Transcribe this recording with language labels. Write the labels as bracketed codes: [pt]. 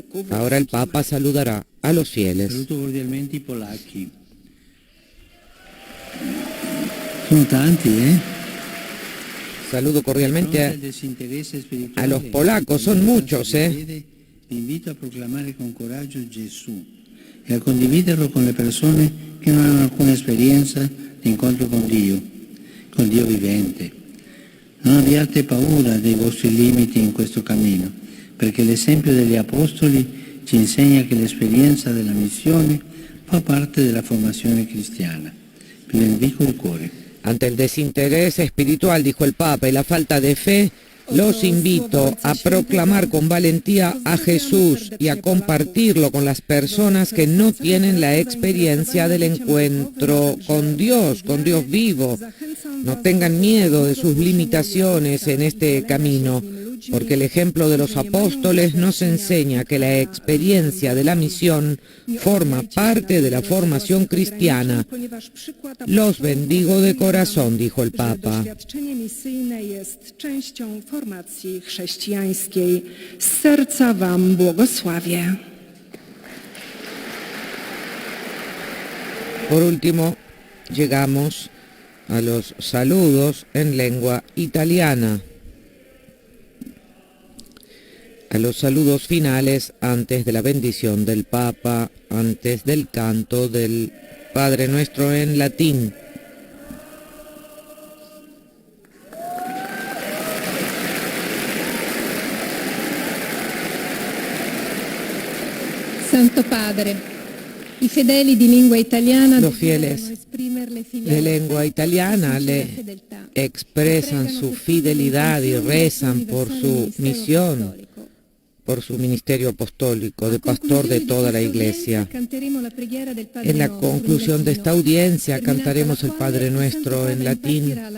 [es] Ahora el Papa saludará a los fieles. [it] Saluto cordialmente i polacchi. Sono tanti, [es] Saludo cordialmente a los polacos, son muchos, [it] Ti invito a proclamare con coraggio Gesù e a condividerlo con le persone che non hanno alcuna esperienza di incontro con Dio vivente. Non abbiate paura dei vostri limiti in questo cammino, perché l'esempio degli apostoli ci insegna che l'esperienza della missione fa parte della formazione cristiana. Vi benedico il cuore. [es] Ante el desinterés espiritual, dijo el Papa, y la falta de fe, los invito a proclamar con valentía a Jesús y a compartirlo con las personas que no tienen la experiencia del encuentro con Dios vivo. No tengan miedo de sus limitaciones en este camino. porque el ejemplo de los apóstoles nos enseña que la experiencia de la misión forma parte de la formación cristiana. Los bendigo de corazón, dijo el Papa. [pl] Doświadczenie misyjne jest częścią formacji chrześcijańskiej. Z serca wam błogosławię. [es] Por último, llegamos a los saludos en lengua italiana, a los saludos finales antes de la bendición del Papa, antes del canto del Padre Nuestro en latín. [it] Santo Padre, i fedeli di lingua italiana [es] Los fieles de lengua italiana le expresan su fidelidad y rezan por su misión, por su ministerio apostólico de pastor de toda la Iglesia. En la conclusión de esta audiencia cantaremos el Padre Nuestro en latín.